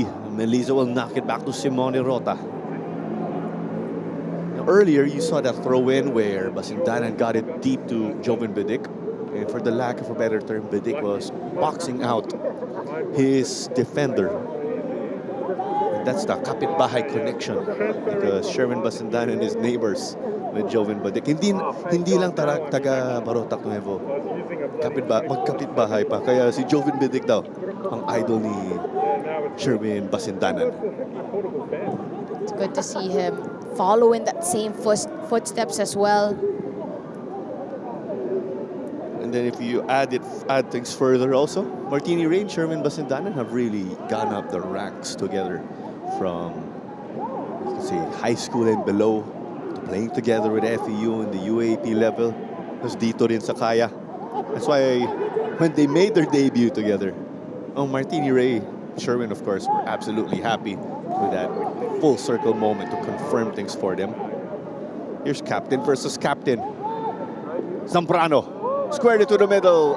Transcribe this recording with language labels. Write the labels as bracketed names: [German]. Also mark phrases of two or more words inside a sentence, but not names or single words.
[English] Melisa will knock it back to Simone Rota. Now, earlier, you saw that throw-in where Basindanan got it deep to Joven Bidik. And for the lack of a better term, Bidik was boxing out his defender. And that's the kapitbahay connection, because Sherman Basindanan is neighbors with Joven Bidik. [Filipino] Hindi lang taga Barotac Nuevo. Magkapitbahay pa. Kaya si Joven Bidik daw ang idol ni Sherman Basindanan. [English] It's good to see him follow in that same footsteps as well. And then if you add things further also, Martini Ray and Sherman Basindanan have really gone up the ranks together from, you can say, high school and below to playing together with FEU in the UAP level. [Filipino] Tapos dito rin sa Kaya. [English] That's why when they made their debut together, Martini Ray, Sherman, of course, were absolutely happy with that full circle moment to confirm things for them. Here's captain versus captain. Zambrano squared it to the middle.